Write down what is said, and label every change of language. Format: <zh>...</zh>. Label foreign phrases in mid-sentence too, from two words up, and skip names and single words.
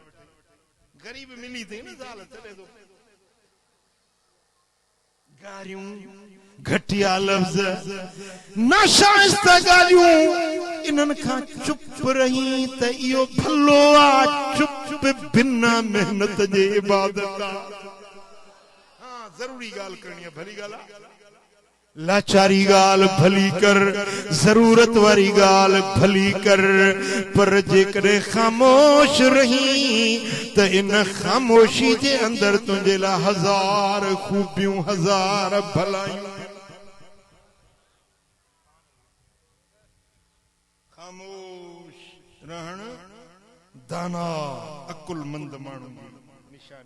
<sd>गरीब मिली थी न ज़ाल चले थो। गारियूं घटिया लफ़्ज़ नाशाइस्ता ॻाल्हियूं इन्हनि खां चुप रही त इहो भलो आहे। चुप बिना मेहनत जे इबादत आहे। जरूरी गाल करनी है, भली गाल लाचारी गाल भली कर, जरूरत वारी गाल भली कर, पर जेकॾहिं ख़ामोश रही त इन ख़ामोशी जे अंदर तुंहिंजे लाइ हज़ार खूबियूं, हज़ार भलायूं। ख़ामोश रहण दाना अकुलमंद माण्हू निशानी।</sd>